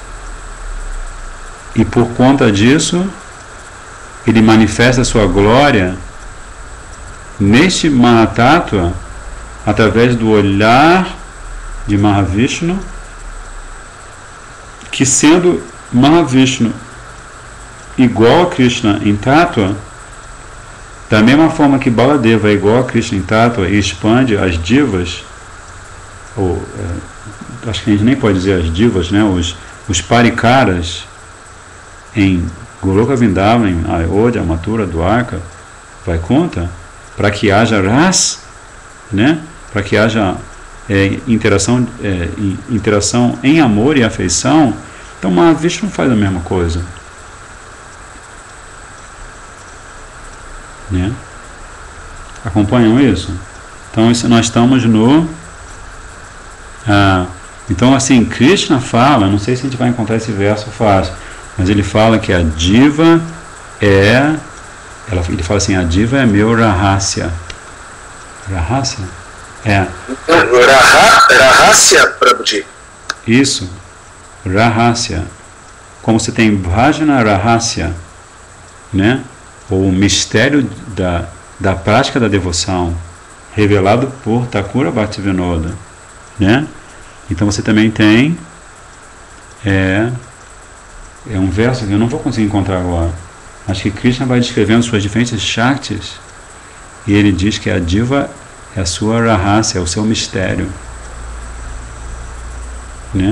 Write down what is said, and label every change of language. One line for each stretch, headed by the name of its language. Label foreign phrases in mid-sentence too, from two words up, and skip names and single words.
Portuguese: E por conta disso ele manifesta a sua glória neste Mahatattva através do olhar de Mahavishnu, que, sendo Mahavishnu igual a Krishna em Tattva, da mesma forma que Baladeva é igual a Krishna em Tattva e expande as divas, acho que a gente nem pode dizer as divas, né? Os parikaras em Goloka Vrindavan, em Ayodhya, Mathura, Dwarka, Vaikunta, para que haja ras, né? Para que haja interação em amor e afeição. Então Mahavishnu faz a mesma coisa, né? Acompanham isso? Então nós estamos no então, assim, Krishna fala, não sei se a gente vai encontrar esse verso fácil, mas ele fala que a diva ele fala assim, a diva é meu rahasya. Rahasya? Rahasya, Prabhuji. Isso, Rahasya. Como se tem Bhajana Rahasya, né? ou o mistério da prática da devoção, revelado por Thakura Bhaktivinoda, né? Então você também tem um verso que eu não vou conseguir encontrar agora, mas que Krishna vai descrevendo suas diferentes Shaktis, e ele diz que a diva é a sua rahasya, é o seu mistério, né?